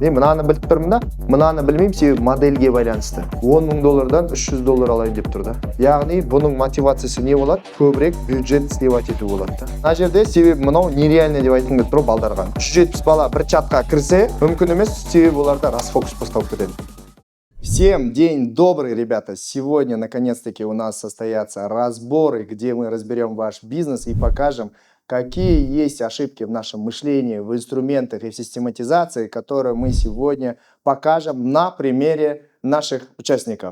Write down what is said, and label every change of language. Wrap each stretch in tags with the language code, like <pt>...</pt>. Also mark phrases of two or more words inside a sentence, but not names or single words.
<kk>Мен мынаны біліп тұрмын да, мынаны білмеймін, себебі модельге байланысты. 10 мың доллардан 300 доллар алайын деп тұрды. Яғни бұның мотивациясы не болады? Көбірек бюджет сливать ету болады. Мына жерде себебі мынау нереально деп айтқым келіп тұр балдарға. 370 бала бір чатқа кірсе, мүмкін емес, себебі оларда</kk> <ru>расфокус поставып</ru> <kk>кетеді.</kk> <ru>Всем день добрый, ребята! Сегодня, наконец-таки, у нас состоятся разборы, где мы разберем ваш бизнес и покажем, какие есть ошибки в нашем мышлении, в инструментах и в систематизации, которые мы сегодня покажем на примере наших участников.</ru>